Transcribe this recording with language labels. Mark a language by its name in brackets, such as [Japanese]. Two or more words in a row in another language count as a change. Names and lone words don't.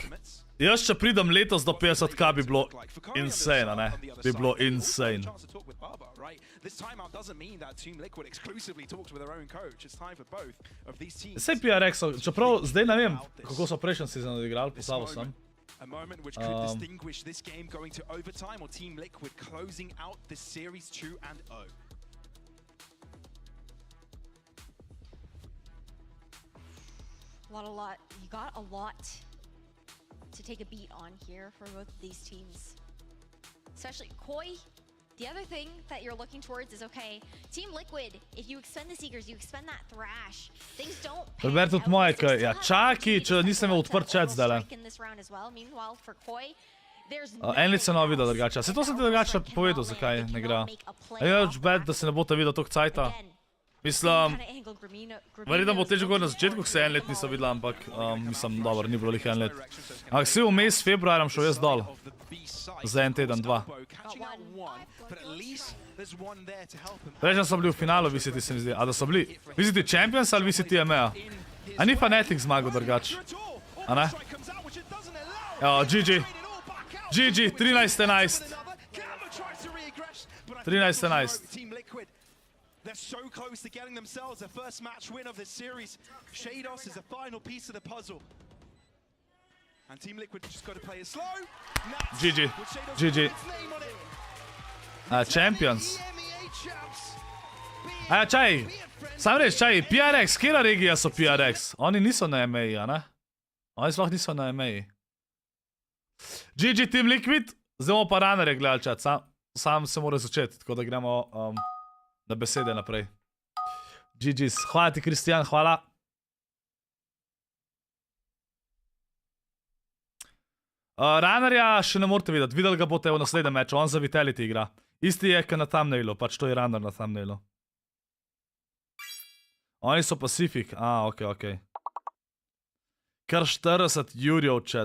[Slovenian] Jaz, če pridem letos do 50k, bi bilo insane, ne? Bi bilo insane. Sej PRX, čeprav zdaj ne vem, kako so prejšnji sezon odigrali, poslal sem. [English] A moment which could distinguish this game going to overtime or Team Liquid closing out this series 2-0. You got a lot to take a beat on here for both of these teams. Especially Koi. The other thing that you're looking towards is, okay, Team Liquid, if you expend the Seekers, you expend that Thrash, things don't pan out. [Slovenian] Tudi moje, ja, čaki, če nisem imel odprt chat zdaj. En let se ne videl drugače. Se to sem ti drugače povedal, zakaj ne igra. Je več bad, da se ne bo ta videl toliko cajta. Mislim, verjetno bo težko govoriti na začetku, ko se en let nisem videla, ampak mislim, dobro, ni bilo lih en let. Ampak si v mes februarjem šel jaz dol. Za en teden, 2. Prejšnja so bili v finalu VCT, se mi zdi. A da so bili VCT Champions ali VCT EMEA? A ni Fnatic zmagal drugač? A ne? Evo, [English] GG. GG, 13-11. 13-11. so close to getting themselves their first match win of this series. Shados is the final piece of the puzzle. And Team Liquid just got to play it slow. GG. GG. Champions. [Slovenian] Čaj. Sam reč, čaj, PRX, kjera regija so PRX? Oni niso na EMEI, a ne? Oni sploh niso na EMEI. [English] GG Team Liquid. [Slovenian] Zdaj bomo pa runnerje gledali čat. Sam se mora začeti, tako da gremo na besede naprej. [English] GG's. [Slovenian] Hvala ti, Kristjan, hvala. Runnerja še ne morate videti. Videli ga boste v naslednjem meču. On za Vitality igra. Isti je, kot na thumbnailu. Pač to je runner na thumbnailu. Oni so Pacific. Ok. Kar 40 jurjev chat.